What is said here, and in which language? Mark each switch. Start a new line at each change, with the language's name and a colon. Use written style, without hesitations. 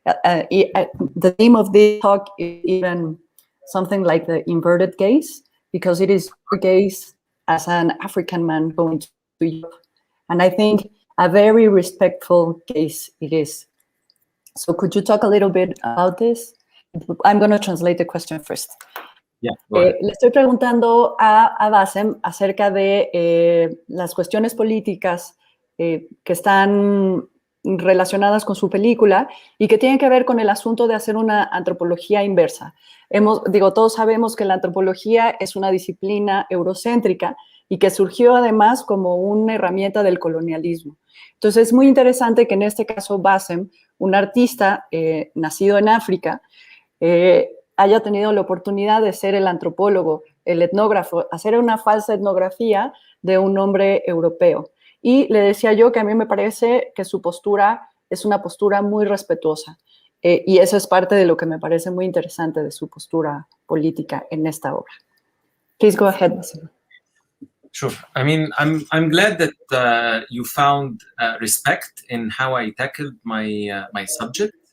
English: the theme of this talk is even something like the inverted gaze, because it is your gaze as an African man going to Europe. And I think a very respectful gaze it is. So could you talk a little bit about this? I'm going to translate the question first. Yeah,
Spanish: le estoy preguntando a Bassem acerca de las cuestiones políticas que están relacionadas con su película y que tienen que ver con el asunto de hacer una antropología inversa. Todos sabemos que la antropología es una disciplina eurocéntrica y que surgió además como una herramienta del colonialismo. Entonces es muy interesante que en este caso Bassem, un artista nacido en África, haya tenido la oportunidad de ser el antropólogo, el etnógrafo, hacer una falsa etnografía de un hombre europeo. Y le decía yo que a mí me parece que su postura es una postura muy respetuosa. Y eso es parte de lo que me parece muy interesante de su postura política en esta obra.
English: Please go ahead, Bassem. Sure. I mean, I'm glad that you found respect in how I tackled my my subject.